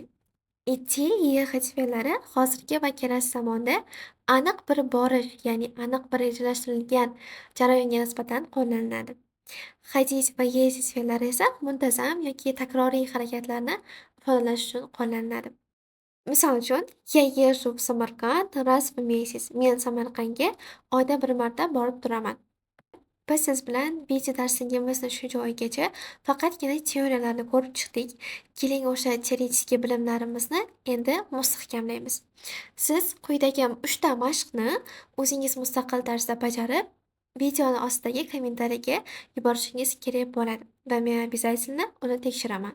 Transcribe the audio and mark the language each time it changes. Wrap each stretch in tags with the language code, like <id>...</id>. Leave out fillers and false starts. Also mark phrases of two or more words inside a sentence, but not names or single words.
<uz>Idти, ехать fe'llari hozirgi va kelasi zamonda aniq bir borish, ya'ni aniq bir rejalashtirilgan jarayonga nisbatan qo'llaniladi. Ходить va ездить fe'llari esa muntazam yoki takroriy harakatlarni ifodalash uchun qo'llaniladi. Misol uchun,</uz> <ru>"Я езжу в Самарканд раз в месяц".</ru> <uz>Men Samarqandga oyda bir marta borib turaman. Biz siz bilan video darsligimizni shu joyigacha faqatgina teoriyalarni ko'rib chiqdik. Keling o'sha teoretik bilimlarimizni endi mustahkamlaymiz. Siz quyidagi 3 ta mashqni o'zingiz mustaqil tarzda bajarib, videoni ostidagi kommentariyaga yuborishingiz kerak bo'ladi va men обязательно uni tekshiraman.</uz>